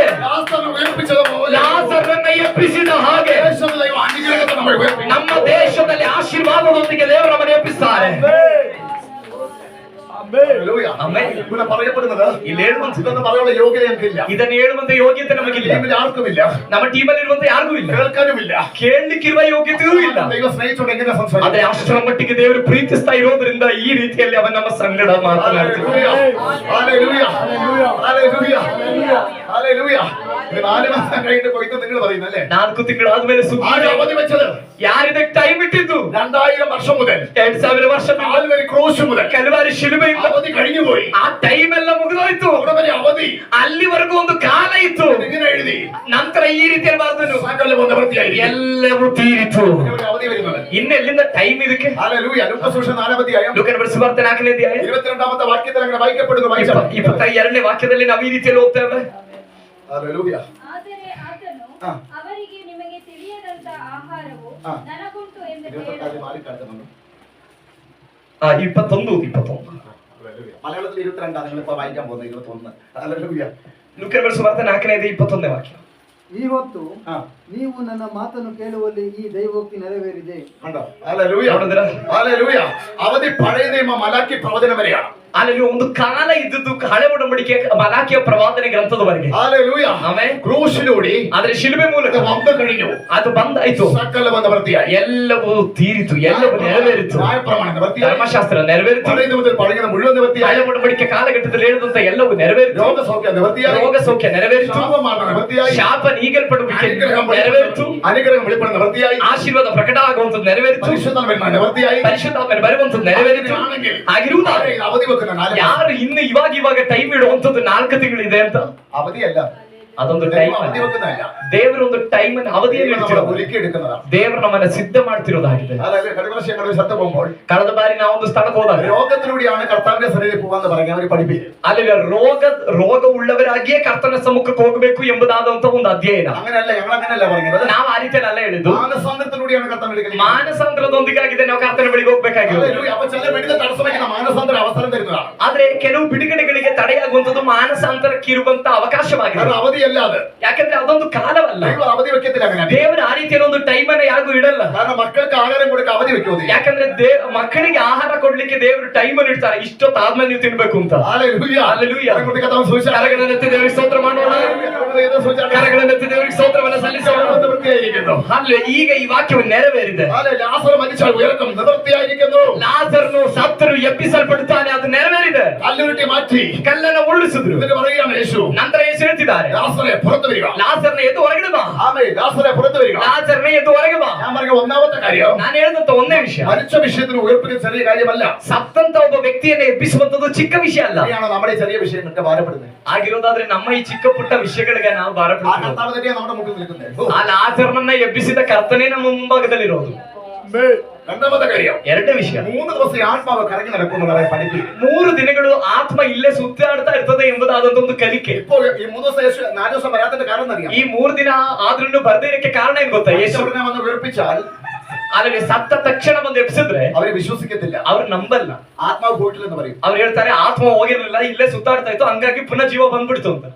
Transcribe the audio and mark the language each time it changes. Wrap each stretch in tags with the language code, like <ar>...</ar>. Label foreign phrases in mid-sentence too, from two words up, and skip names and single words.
<ml>ലാസറിനെ ഉയർപ്പിച്ചതുപോലെ</ml> <kn>ಲಾಜರನ್ನ ಎಬ್ಬಿಸಿದ ಹಾಗೆ</kn> <ml>യേശുവിന്റെ ദൈവം അനുഗ്രഹത്തെ നമ്മൾ ഉയർപ്പിക്കും.</ml> <kn>ನಮ್ಮ ದೇಶದಲ್ಲಿ ಆಶೀರ್ವಾದದೊಂದಿಗೆ ದೇವರು ನಮ್ಮನ್ನು ಎಬ್ಬಿಸ್ತಾರೆ.</kn> <ml>ഹല്ലേലൂയ.</ml> <kn>ಆಮೆನ್.</kn> <ml>ഇവിടെ പറയപ്പെടുന്നത്</ml> <kn>ಇಲ್ಲಿ ಹೇಳುವಂತ</kn> <ml>ഇതൊന്നും പറയാനുള്ള യോഗ്യത എനിക്കില്ല.</ml> <kn>ಇದನ್ನು ಹೇಳುವಂತ ಯೋಗ್ಯತೆ ನಮಗಿಲ್ಲ,</kn> <ml>ടീമിൽ ആർക്കുമില്ല,</ml> <kn>ನಮ್ಮ ಟೀಮಲ್ಲಿ ಇರುವಂತ ಯಾರಿಗೂ ಇಲ್ಲ,</kn> <ml>കേൾക്കാനുമില്ല.</ml> <kn>ಕೇಳಲಿಕ್ಕಿರುವ ಯೋಗ್ಯತೆಯೂ ಇಲ್ಲ.</kn> <ml>ദൈവം സ്നേഹിച്ചുകൊണ്ട് എങ്ങനെ സംസാരിക്കും?</ml> <kn>ಆದ್ರೆ ಅಷ್ಟರ ಮಟ್ಟಿಗೆ ದೇವರು ಪ್ರೀತಿಸ್ತಾ ಇರೋದ್ರಿಂದ ಈ ರೀತಿಯಲ್ಲಿ ಅವನ ನಮ್ಮ ಸಂಗಡ ಮಾತನಾಡ್ತಿದ್ದಾನೆ.</kn> <ml>ഹല്ലേലൂയ. ഹല്ലേലൂയ. ഹല്ലേലൂയ. ഇത് 4 മാസം കഴിഞ്ഞിട്ട് പോയിട്ട് നിങ്ങൾ പറയുന്നല്ലേ</ml> <kn>4 ತಿಂಗಳಾದ್ಮೇಲೆ ಸುದ್ದಿ</kn> <ml>ആരും അവധി വെച്ചത്</ml> <kn>ಯಾರಿದಕ್ಕೆ ಟೈಮ್ ಇಟ್ಟಿದ್ದು</kn> <ml>2000 വർഷം മുതൽ</ml> <kn>2000 ವರ್ಷ</kn> <ml>കാൽവരി ക്രൂശ് മുതൽ</ml> <kn>ಕಲ್ವಾರಿ ಶಿಲುಬೆಯಿಂದ</kn> <ml>അവധಿ കഴിഞ്ഞു പോയി.</ml> <kn>ಆ ಟೈಮ್ ಎಲ್ಲ ಮುಗಿದೋಯ್ತು.</kn> <ml>അവിടെ വരെ അവധി</ml> <kn>ಅಲ್ಲಿವರೆಗೂ ಒಂದು ಕಾಲ ಇತ್ತು.</kn> <ml>ഇങ്ങനെ എഴുതി</ml> <kn>ನಂತರ ಈ ರೀತಿಯಲ್ಲಿ ಬರೆದನು</kn> <ml>സകലവും നിവൃത്തിയായിരിക്കും.</ml> <kn>ಎಲ್ಲವೂ ತೀರಿತು.</kn> <ml>ഒരു അവധി വരുന്നത്</ml> <kn>ಇನ್ನು ಎಲ್ಲಿಂದ ಟೈಮ್ ಇದಕ್ಕೆ?</kn> <ml>ഹല്ലേലൂയ. ലൂക്കോസ് സുവിശേഷം 4-ാം അധ്യായം</ml> <kn>ಲೂಕನ ಬರೆದ ಸುವಾರ್ತೆ 4ನೇ ಅಧ್ಯಾಯ</kn> <ml>22ാമത്തെ വാക്യത്തിൽ അങ്ങനെ വായിക്കപ്പെടുന്നു. വായിച്ചാൽ</ml> <kn>22ನೇ ವಾಕ್ಯದಲ್ಲಿ ನಾವು ಈ ರೀತಿಯಲ್ಲಿ ಓದ್ತೇವೆ.</kn> <ml>ഹല്ലേലൂയ.</ml> <kn>ಆದರೆ ಆತನು ಹಾ. ಅವರಿಗೆ ನಿಮಗೆ ತಿಳಿಯದಂತ ಆಹಾರವು ಹಾ. ನನಗುಂಟು ಎಂದು 22 ಹೇಳಿದನು.</kn> <ml>മാറി കിടക്കുന്നുണ്ട്. 21. ഹല്ലേലൂയ. മലയാളത്തിൽ 22 നിങ്ങൾ ഇപ്പോൾ വായിക്കാൻ പോകുന്നത് 21. ഹല്ലേലൂയ.</ml> <kn>ಲೂಕನ ಬರೆದ ಸುವಾರ್ತೆ 4ನೇ ಅಧ್ಯಾಯ 21ನೇ ವಾಕ್ಯ. ಈ ಹೊತ್ತು ಹಾ. ನೀವು ನನ್ನ ಮಾತನ್ನು ಕೇಳುವಲ್ಲಿ ಈ ದೈವೋಕ್ತಿ ನೆರವೇರಿದೆ.</kn> <ml>കണ്ടോ? ഹല്ലേലൂയ.</ml> <kn>ನೋಡಿದ್ರಾ?</kn> <ml>ഹല്ലേലൂയ. അവധി പഴയ നിയമ മലാക്കി പ്രവചനം വരെയാണ്.</ml> <kn>ಅಲ್ಲಿ ಒಂದು ಕಾಲ ಇದ್ದದ್ದು ಹಳೆ ಒಡಂಬಡಿಕೆ ಮಲಾಕಿಯ ಪ್ರವಾದನೆ ಗ್ರಂಥದವರೆಗೆ.</kn> <ml>ഹല്ലേലൂയ.</ml> <kn>ಆಮೆನ್.</kn> <ml>ക്രൂശിലൂടെ</ml> <kn>ಆದ್ರೆ ಶಿಲುಬೆ ಮೂಲಕ</kn> <ml>വന്നു കഴിഞ്ഞു.</ml> <kn>ಅದು ಬಂದಾಯ್ತು.</kn> <ml>സകലവും നിവൃത്തിയായി.</ml> <kn>ಎಲ್ಲವೂ ತೀರಿತು, ಎಲ್ಲವೂ ನೆರವೇರಿತು.</kn> <ml>ന്യായപ്രമാണം നിവൃത്തിയായി.</ml> <kn>ಧರ್ಮಶಾಸ್ತ್ರ ನೆರವೇರಿತು.</kn> <ml>പഴയത് മുതൽ പറയുന്ന മുഴുവൻ നിവൃത്തിയായി.</ml> <kn>ಹಳೆ ಒಡಂಬಡಿಕೆ ಕಾಲಘಟ್ಟದಲ್ಲಿ ಹೇಳಿದಂತ ಎಲ್ಲವೂ ನೆರವೇರಿತು.</kn> <ml>രോഗസൗഖ്യം നിവൃത്തിയായി.</ml> <kn>ರೋಗ ಸೌಖ್ಯ ನೆರವೇರಿತು.</kn> <ml>ശാപമാർഗ്ഗം നിവൃത്തിയായി.</ml> <kn>ಶಾಪ ನೀಗಲ್ಪಡುವಿಕೆ</kn> <ml>അനുഗ്രഹം</ml> <kn>ನೆರವೇರಿತು.</kn> <ml>അനുഗ്രഹം വെളിപ്പെടുന്ന നിവൃത്തിയായി.</ml> <kn>ಆಶೀರ್ವಾದ ಪ್ರಕಟ ಆಗುವಂತದ್ದು ನೆರವೇರಿತು.</kn> <ml>പരിശുദ്ധാത്മ നിവൃത്തിയായി.</ml> <kn>ಪರಿಶುದ್ಧಾತ್ಮ ಬರುವಂತದ್ದು ನೆರವೇರಿತು. ಆಗಿರುವುದಾದ್ರೆ</kn> <ml>അവധി വെക്കുന്ന 4</ml> <kn>ಯಾರು ಇನ್ನು ಇವಾಗ ಟೈಮ್ ಇಡುವಂತದ್ದು 4 ತಿಂಗಳಿದೆ ಅಂತ</kn> <ml>അവധിയല്ല.</ml> <kn>ಅದೊಂದು ಟೈಮ್</kn> <ml>അവധി വെക്കുന്നതല്ല.</ml> <kn>ದೇವರು ಒಂದು ಟೈಮ್ ಅನ್ನು ಅವಧಿಯಲ್ಲಿ</kn> <ml>നമ്മളെ</ml> <kn>ಇಡ್ತಿರೋದು.</kn> <ml>ഒരുക്കി എടുക്കുന്നതാണ്.</ml> <kn>ದೇವರು ನಮ್ಮನ್ನ ಸಿದ್ಧ ಮಾಡ್ತಿರೋದಾಗಿದೆ.</kn> <ml>അതായത് കഴിഞ്ഞ വർഷം ഞങ്ങൾ സ്ഥലത്ത് പോകുമ്പോൾ</ml> <kn>ಕಳೆದ ಬಾರಿ ನಾವೊಂದು ಸ್ಥಳಕ್ಕೆ ಹೋದಾಗ</kn> <ml>രോഗത്തിലൂടെയാണ് കർത്താവിന്റെ സന്നിധിയിൽ പോകാന്ന് പറയാൻ അവർ പഠിപ്പിക്കും.</ml> <kn>ಅಲ್ಲಿ ರೋಗ ಉಳ್ಳವರಾಗಿಯೇ ಕರ್ತನ ಸಮ್ಮುಖಕ್ಕೆ ಹೋಗಬೇಕು ಎಂಬುದಾದಂತ ಒಂದು ಅಧ್ಯಯನ.</kn> <ml>അങ്ങനെയല്ല, ഞങ്ങൾ അങ്ങനെയಲ್ಲ പറഞ്ഞത്.</ml> <kn>ನಾವು ಆ ರೀತಿಯಲ್ಲಿ ಅಲ್ಲ ಹೇಳಿದ್ದು.</kn> <ml>മാനസാന്തരത്തിലൂടെയാണ് കർത്താവ്</ml> <kn>ಮಾನಸಾಂತರದೊಂದಿಗಾಗಿದೆ ನಾವು ಕರ್ತನ ಬಳಿಗೆ ಹೋಗ್ಬೇಕಾಗಿರೋದು.</kn> <ml>അപ്പൊ ചില വെടിത തടസ്സം വയ്ക്കുന്ന മാനസാന്തര അവസരം തരുന്നതാണ്.</ml> <kn>ಆದ್ರೆ ಕೆಲವು ಬಿಡುಗಡೆಗಳಿಗೆ ತಡೆಯಾಗುವಂತದ್ದು ಮಾನಸಾಂತರಕ್ಕಿರುವಂತ ಅವಕಾಶವಾಗಿದೆ.</kn> <ml>അത് അവധിയല്ല. അത്</ml> <kn>ಯಾಕಂದ್ರೆ ಅದೊಂದು ಕಾಲವಲ್ಲ.</kn> <ml>ദൈവം അവധಿ വെക്കത്തില്ല. അങ്ങനെ</ml> <kn>ದೇವರ ಆ ರೀತಿಯಲ್ಲಿ ಒಂದು ಟೈಮ್ ಅನ್ನ ಯಾರಿಗೂ ಇಡಲ್ಲ.</kn> <ml>കാരണം മക്കൾക്ക് ആഹാരം കൊടുക്കാൻ അവധി വെക്കുമോ?</ml> <kn>ಯಾಕಂದ್ರೆ ಮಕ್ಕಳಿಗೆ ಆಹಾರ ಕೊಡ್ಲಿಕ್ಕೆ ದೇವರು ಟೈಮ್ ಅನ್ನು ಇಡ್ತಾರೆ. ಇಷ್ಟೊತ್ತಾದ್ಮೇಲೆ ನೀವು ತಿನ್ಬೇಕು ಅಂತ.</kn> <ml>ഹല്ലേലൂയ.</ml> <kn>ಹಲ್ಲೆಲೂಯಾ.</kn> <ml>സൂചന</ml> <kn>ಕರಗಳನ್ನೆತ್ತಿ ದೇವರಿಗೆ ಸ್ತೋತ್ರ ಮಾಡೋಣ. ಕರಗಳನ್ನೆತ್ತಿ ದೇವರಿಗೆ ಸ್ತೋತ್ರವನ್ನು ಸಲ್ಲಿಸೋಣ. ಅಲ್ಲೇ ಈಗ ಈ ವಾಕ್ಯವು ನೆರವೇರಿದೆ.</kn> <ml>ലാസർ മരിച്ചാൽ ഉയർക്കും നിവൃത്തിയായിരിക്കുന്നു.</ml> <kn>ಲಾಜರನು ಸತ್ತರು ಎಬ್ಬಿಸಲ್ಪಡುತ್ತಾನೆ, ಅದು ನೆರವೇರಿದೆ.</kn> <ml>കല്ലുരുട്ടി മാറ്റി</ml> <kn>ಕಲ್ಲನ್ನು ಉರುಳಿಸಿದ್ರು.</kn> <ml>എന്നിട്ട് പറയുകയാണ് യേശു,</ml> <kn>ನಂತರ ಯೇಸು ಹೇಳ್ತಿದ್ದಾರೆ,</kn> <ml>ലാസറെ പുറത്തു വരിക.</ml> <kn>ಲಾಜರನ ಎದ್ದು ಹೊರಗಡೆ ಬಾ.</kn> <ml>ആമേൻ. ലാസറെ പുറത്തു വരിക.</ml> <kn>ಲಾಜರನ ಎದ್ದು ಹೊರಗೆ ಬಾ.</kn> <ml>ഞാൻ പറഞ്ഞ ഒന്നാമത്തെ കാര്യം,</ml> <kn>ನಾನು ಹೇಳಿದಂತ ಒಂದೇ ವಿಷಯ,</kn> <ml>മരിച്ച വിഷയത്തിന് ഉയർപ്പിന് ചെറിയ കാര്യമല്ല.</ml> <kn>ಸತ್ತಂತ ಒಬ್ಬ ವ್ಯಕ್ತಿಯನ್ನು ಎಬ್ಬಿಸುವಂತದ್ದು ಚಿಕ್ಕ ವಿಷಯ ಅಲ್ಲ.</kn> <ml>ഇനിയാണോ നമ്മുടെ ഈ ചെറിയ വിഷയങ്ങൾക്ക് ഭാരപ്പെടുന്നത്?</ml> <kn>ಆಗಿರೋದಾದ್ರೆ ನಮ್ಮ ಈ ಚಿಕ್ಕ ಪುಟ್ಟ ವಿಷಯಗಳಿಗೆ ನಾವು</kn> <ml>ആ</ml> <kn>ಭಾರಪಡ್ತೀವಿ.</kn> <ml>കർത്താവ് തന്നെയാണ് നമ്മുടെ മുമ്പിൽ നിൽക്കുന്നത്.</ml> <kn>ಆ ಲಾಜರನನ್ನ ಎಬ್ಬಿಸಿದ ಕರ್ತನೇ ನಮ್ಮ ಮುಂಭಾಗದಲ್ಲಿರೋದು.</kn> <ml>രണ്ടാമത്തെ കാര്യം,</ml> <kn>ಎರಡನೇ ವಿಷಯ,</kn> <ml>3 ദിവസം ഈ ആത്മാവ് കറങ്ങി നടക്കുന്നവരെ പഠിപ്പിക്കും.</ml> <kn>3 ದಿನಗಳು ಆತ್ಮ ಇಲ್ಲೇ ಸುತ್ತಾಡ್ತಾ ಇರ್ತದೆ ಎಂಬುದಾದಂತ ಒಂದು ಕಲಿಕೆ.</kn> <ml>ഇപ്പോ ഈ 3 ദിവസം യേശു 4 ദിവസം വരാത്തതിന്റെ കാരണം അറിയാം.</ml> <kn>ಈ 3 ದಿನ ಆದ್ರೂ ಬರ್ದೇ ಇರಕ್ಕೆ ಕಾರಣ ಏನ್ ಗೊತ್ತಾ? ಯೇಸು</kn> <ml>യേശുവിനെ വന്ന് ഉയർപ്പിച്ചാൽ</ml> <kn>ಅಲ್ಲಿ ಸತ್ತ ತಕ್ಷಣ ಬಂದು ಎಬ್ಸಿದ್ರೆ</kn> <ml>അവരെ വിശ്വസിക്കത്തില്ല.</ml> <kn>ಅವ್ರು ನಂಬಲ್ಲ.</kn> <ml>ആത്മാവ് പോയിട്ടില്ലെന്ന് പറയും.</ml> <kn>ಅವ್ರು ಹೇಳ್ತಾರೆ ಆತ್ಮ ಹೋಗಿರ್ಲಿಲ್ಲ, ಇಲ್ಲೇ ಸುತ್ತಾಡ್ತಾ ಇತ್ತು, ಹಂಗಾಗಿ ಪುನಃ ಜೀವ ಬಂದ್ಬಿಡ್ತು ಅಂತ.</kn>